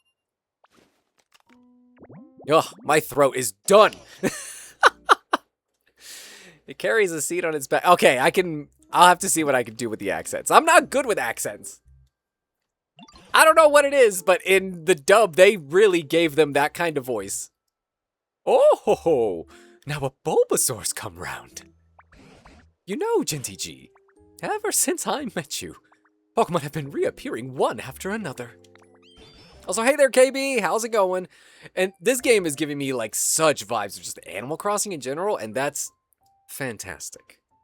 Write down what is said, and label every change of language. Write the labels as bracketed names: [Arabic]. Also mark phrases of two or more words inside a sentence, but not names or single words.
[English] ugh, my throat is done. It carries a seed on its back. Okay, I'll have to see what I can do with the accents. I'm not good with accents. I don't know what it is, but in the dub, they really gave them that kind of voice. Oh, ho, ho. Now a Bulbasaur's come round. You know, Genty G, ever since I met you, Pokemon have been reappearing one after another. Also, hey there, KB. How's it going? And this game is giving me like such vibes of just Animal Crossing in general, and that's fantastic.